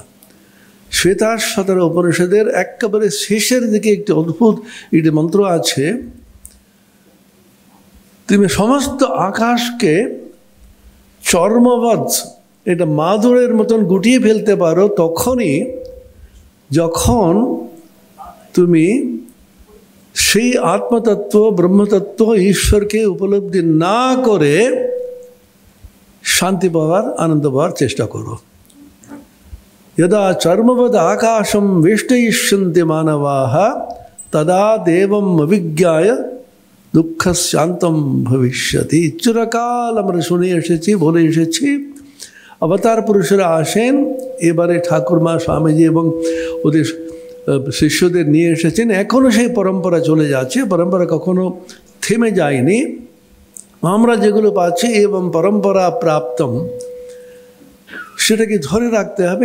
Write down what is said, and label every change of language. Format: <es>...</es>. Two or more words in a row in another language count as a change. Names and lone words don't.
<bn>শ্বেতাশ্বতর উপনিষদের একেবারে শেষের দিকে একটি অদ্ভুত একটি মন্ত্র আছে, তুমি সমস্ত আকাশকে চর্মবৎ, এটা মাদুরের মতন গুটিয়ে ফেলতে পারো তখনই যখন তুমি সেই আত্মতত্ত্ব, ব্রহ্মতত্ত্ব, ঈশ্বরকে উপলব্ধি না করে শান্তি পাওয়ার, আনন্দ পাওয়ার চেষ্টা করো।</bn> <sa>यदा चर्मवद आकाशम वेष्टयिष्यन्ति मानवाः तदा देवम् अविज्ञाय दुःख शांतम भविष्यति।</sa> <bn>চিরকাল আমরা শুনে এসেছি, বলে এসেছি, অবতার পুরুষেরা আসেন, এবারে ঠাকুরমা, স্বামীজি এবং ওদের শিষ্যদের নিয়ে এসেছেন। এখনও সেই পরম্পরা চলে যাচ্ছে, পরম্পরা কখনো থেমে যায়নি। আমরা যেগুলো পাচ্ছি এবং</bn> <sa>পরম্পরা প্রাপ্তম,</sa> <bn>সেটাকে ধরে রাখতে হবে।</bn>